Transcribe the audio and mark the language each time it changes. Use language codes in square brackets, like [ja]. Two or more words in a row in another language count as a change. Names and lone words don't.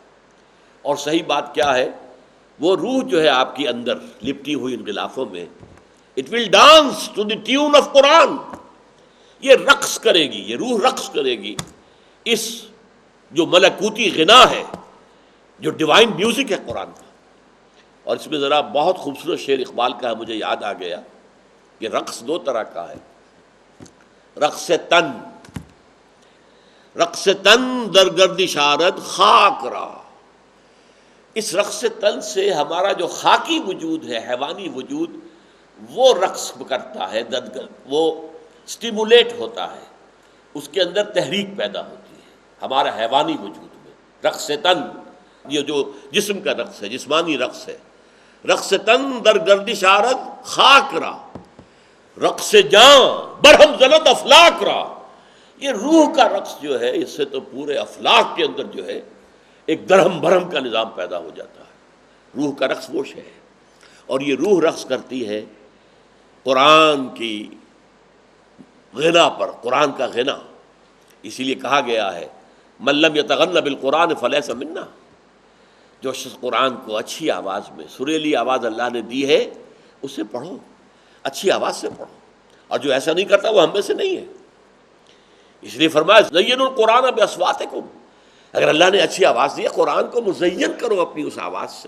[ur] اور صحیح بات کیا ہے، وہ روح جو ہے آپ کے اندر لپٹی ہوئی ان غلافوں میں، [en] it will dance to the tune of قرآن، [ur] یہ رقص کرے گی، یہ روح رقص کرے گی اس جو ملکوتی غنا ہے، جو [en] divine music [ur] ہے قرآن کا۔ اور اس میں ذرا بہت خوبصورت شعر اقبال کا ہے، مجھے یاد آ گیا کہ رقص دو طرح کا ہے، [fa] رقص تن، رقص تن در گردش آرد خاک را۔ [ur] اس رقص تن سے ہمارا جو خاکی وجود ہے، حیوانی وجود، وہ رقص کرتا ہے، وہ سٹیمولیٹ ہوتا ہے، اس کے اندر تحریک پیدا ہوتی ہے ہمارا حیوانی وجود میں۔ رقص تن یہ جو جسم کا رقص ہے، جسمانی رقص ہے۔ [fa] رقص تن در گردش آرد خاک را، رقص جاں برہم زند افلاک را۔ [ur] یہ روح کا رقص جو ہے، اس سے تو پورے افلاک کے اندر جو ہے ایک درہم برہم کا نظام پیدا ہو جاتا ہے۔ روح کا رقص وہ شے ہے، اور یہ روح رقص کرتی ہے قرآن کی غنا پر، قرآن کا غنا۔ اسی لیے کہا گیا ہے [ar] من لم یتغن بالقرآن فلیس منا، [ur] جو شخص قرآن کو اچھی آواز میں، سریلی آواز اللہ نے دی ہے، اسے پڑھو، اچھی آواز سے پڑھو، اور جو ایسا نہیں کرتا وہ ہم میں سے نہیں ہے۔ اس لیے فرمایا [ar] زینوا القرآن باصواتکم، [ur] اگر اللہ نے اچھی آواز دی ہے، قرآن کو مزین کرو اپنی اس آواز سے۔